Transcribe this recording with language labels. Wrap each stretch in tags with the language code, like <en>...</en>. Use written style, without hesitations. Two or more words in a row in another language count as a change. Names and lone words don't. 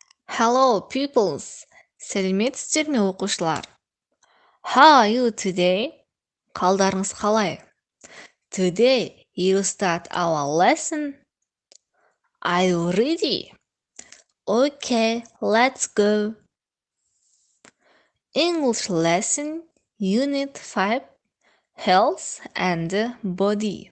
<en>Hello, pupils!</en> <kk>Сәлеметсіздер ме оқушылар?</kk> <en>How are you today?</en> <kk>Қалдарыңыз қалай?</kk> <en>Today you start our lesson. Are you ready? Okay, let's go. English lesson, Unit 5, Health and Body.</en>